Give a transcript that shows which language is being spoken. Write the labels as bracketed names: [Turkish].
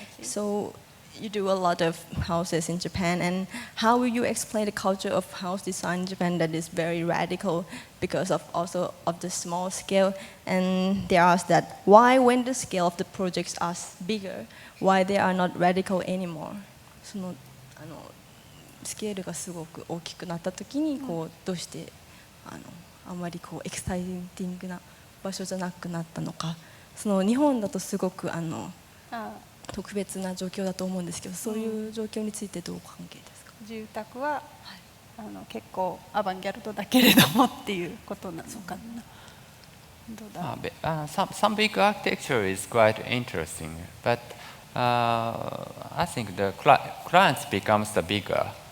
[English] So you do a lot of houses in Japan, and how will you explain the culture of house design in Japan that is very radical because of also of the small scale? And they ask that why, when the scale of the projects are bigger, why they are not radical anymore? [Japanese] そのスケールがすごく大きくなった時にどうしてあんまりエキサイティングな場所じゃなくなったのか。その日本だとすごく特別な状況だと思うんですけど、そういう状況についてどうお関係ですか？住宅は、結構アバンギャルドだけれどもっていうことなのかな。どうだ？ [English] Some big architecture is quite interesting, but I think the clients becomes the bigger.